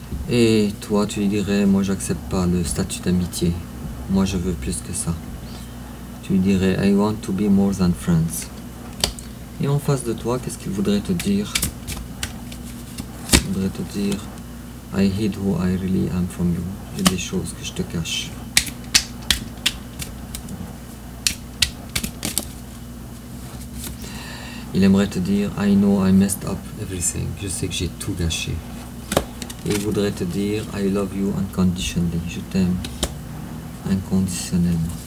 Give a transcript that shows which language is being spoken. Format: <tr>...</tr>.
<fr>Et toi, tu lui dirais, moi, j'accepte pas le statut d'amitié. Moi, je veux plus que ça. Tu lui dirais,</fr> <en>I want to be more than friends.</en> <fr>Et en face de toi, qu'est-ce qu'il voudrait te dire? Il voudrait te dire,</fr> <en>I hid who I really am from you.</en> <fr>J'ai des choses que je te cache. Il aimerait te dire,</fr> <en>I know I messed up everything.</en> <fr>Je sais que j'ai tout gâché. Et il voudrait te dire,</fr> <en>I love you unconditionally.</en> <fr>Je t'aime inconditionnellement.</fr>